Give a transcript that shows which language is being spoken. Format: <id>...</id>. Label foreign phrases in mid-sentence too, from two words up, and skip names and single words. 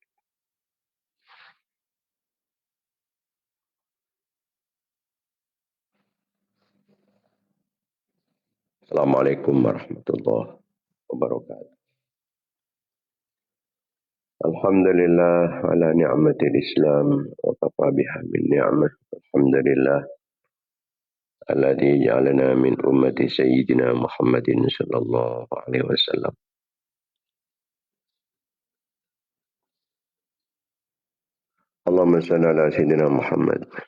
<ar>السلام عليكم ورحمة الله وبركاته. الحمد لله على نعمة الإسلام وكفى بها من نعمة. الحمد لله الذي جعلنا من أمة سيدنا محمد صلى الله عليه وسلم. اللهم صل على سيدنا محمد.</ar>